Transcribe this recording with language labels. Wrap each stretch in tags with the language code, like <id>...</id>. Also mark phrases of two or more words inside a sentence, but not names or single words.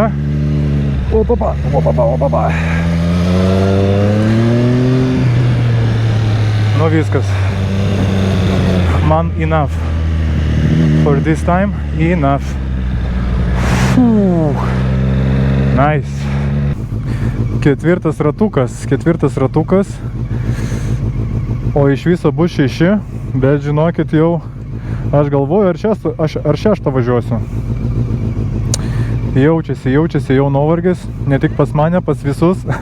<lt>Opapa. Nu viskas.</lt> <en>Man enough. For this time, enough. Nice.</en> <lt>Ketvirtas ratukas. O iš viso bus 6, bet žinokit jau, aš galvoju, ar šeštą važiuosiu. Jaučiasi jau nuovargis, ne tik pas mane, pas visus.</lt>